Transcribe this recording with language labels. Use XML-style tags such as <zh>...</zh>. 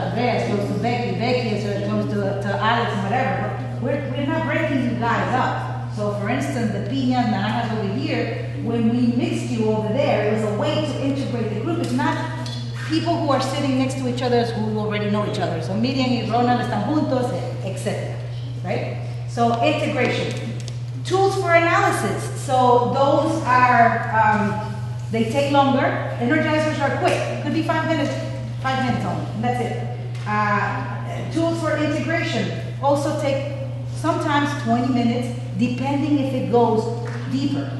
<en>Andrea is close to Becky, Becky is close to Alex, and whatever. But we're not breaking you guys up. So for instance, the piñas, naranjas over here, when we mixed you over there, it was a way to integrate the group. It's not people who are sitting next to each other who already know each other.</en> <es>So Miriam y Ronald están juntos, etc.</es> <en>Right? So integration. Tools for analysis. So those are, they take longer. Energizers are quick. Could be 5 minutes only, and that's it. Tools for integration also take sometimes 20 minutes, depending if it goes deeper.</en>